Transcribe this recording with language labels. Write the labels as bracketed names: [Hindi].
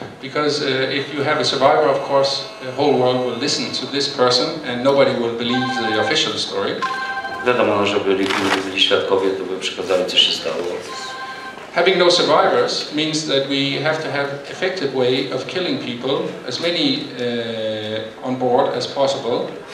[English] Because if you have a survivor, of course, the whole world will listen to this person and nobody will believe the official story. [Polish] Wiadomo, że byli świadkowie, to by przekazali, co się stało. [English] Having no survivors means that we have to have effective way of killing people, as many on board as possible.